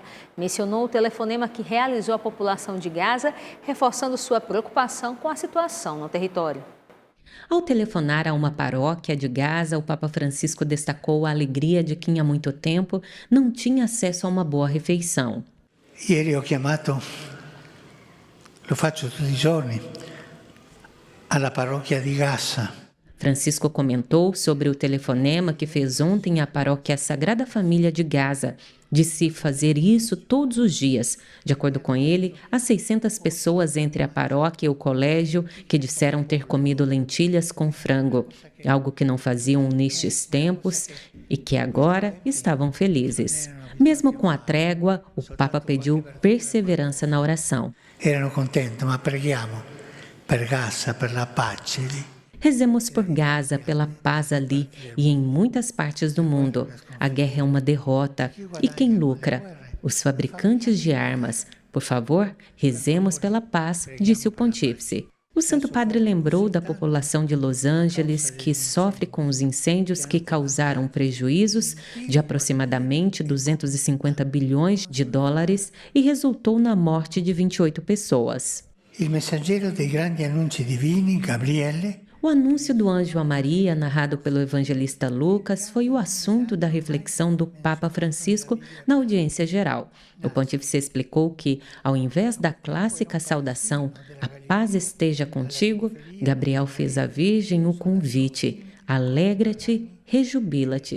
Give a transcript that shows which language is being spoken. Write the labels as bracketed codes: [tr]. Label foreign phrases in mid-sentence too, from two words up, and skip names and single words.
[pt] Mencionou o telefonema que realizou à população de Gaza, reforçando sua preocupação com a situação no território. Ao telefonar a uma paróquia de Gaza, o Papa Francisco destacou a alegria de quem há muito tempo não tinha acesso a uma boa refeição. [it] Ieri ho chiamato, lo faccio tutti i giorni, alla parrocchia di Gaza. [pt] Francisco comentou sobre o telefonema que fez ontem à paróquia Sagrada Família de Gaza. Disse fazer isso todos os dias. De acordo com ele, há 600 pessoas entre a paróquia e o colégio que disseram ter comido lentilhas com frango, algo que não faziam nestes tempos e que agora estavam felizes. Mesmo com a trégua, o Papa pediu perseverança na oração. [it] Erano contenti, ma preghiamo per Gaza, per la pace lì. [pt] Rezemos por Gaza, pela paz ali e em muitas partes do mundo. A guerra é uma derrota. E quem lucra? Os fabricantes de armas. Por favor, rezemos pela paz, disse o pontífice. O Santo Padre lembrou da população de Los Angeles, que sofre com os incêndios que causaram prejuízos de aproximadamente 250 bilhões de dólares e resultou na morte de 28 pessoas. [it] Il messaggero dei grandi annunci divini, Gabriele. [pt] O anúncio do anjo a Maria, narrado pelo evangelista Lucas, foi o assunto da reflexão do Papa Francisco na audiência geral. O pontífice explicou que, ao invés da clássica saudação "A paz esteja contigo", Gabriel fez à Virgem o convite "Alegra-te, rejubila-te".